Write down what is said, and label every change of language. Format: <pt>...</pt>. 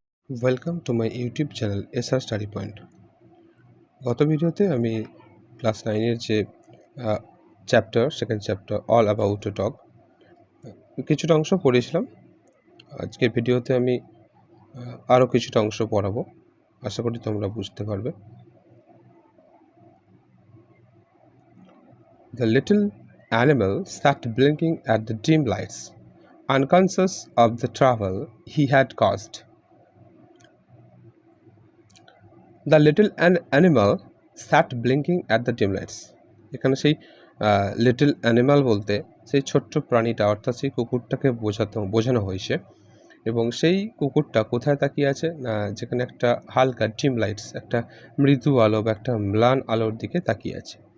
<en>welcome to my YouTube channel</en> <bn>SR study point. গত ভিডিওতে আমি ক্লাস 9-এর যে second chapter all about a dog কিছুটা অংশ পড়েছিলাম। আজকের ভিডিওতে আমি আরও কিছুটা অংশ পড়াবো, আশা করি তোমরা বুঝতে পারবে।</bn> <en>The little animal sat blinking at the dim lights, unconscious of the trouble he had caused. The little animal sat blinking at the dim lights.</en> <bn>এখানে সেই লিটল অ্যানিমাল বলতে সেই ছোট্ট প্রাণীটা, অর্থাৎ সেই কুকুরটাকে বোঝানো হয়েছে। এবং সেই কুকুরটা কোথায় তাকিয়ে আছে না, যেখানে একটা হালকা ডিম লাইটস, একটা মৃদু আলো বা একটা ম্লান আলোর দিকে তাকিয়ে আছে।</bn>